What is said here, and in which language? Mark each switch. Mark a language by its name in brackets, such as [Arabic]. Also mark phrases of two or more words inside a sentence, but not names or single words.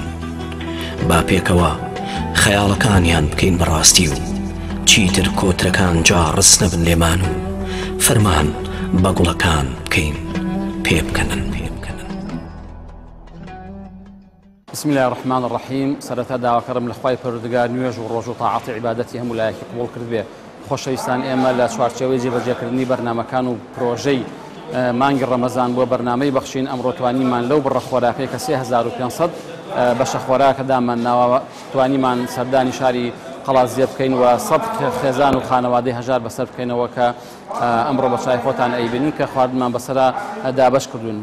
[Central Kurdish] با پێکەوە خەیاڵەکانیان بکەین بەڕاستی و چیتر کۆترەکان جا ڕست نەبن لێمان و فەرمان بە گوڵەکان بکەین پێ بکەنن. [Arabic] بسم الله الرحمن الرحيم. [Central Kurdish] سرتا داواکەرم لە خوای پەروەردگار نوێژ و ڕۆژ و تاعاتی عیبادەتی هەموو لایەکی قبوڵ کرد بێ. خۆشەویستان، ئێمە لە چوارچێوەی جێبەجێکردنی بەرنامەکان و پرۆژەی مانگی ڕەمەزان بۆ بەرنامەی بەخشین ئەمڕۆ توانیمان لەو بڕە خۆراکەی کە 3500 بەشە خۆراکە دامانناوە توانیمان سەردانی شاری قەڵازیە بکەین و 100 خێزان و خانەوادەی هەژار بەسەر بکەینەوە کە ئەمڕۆ بە چای خۆتان ئەیبینین کە خواردمان بەسەرا دابەش کردوون.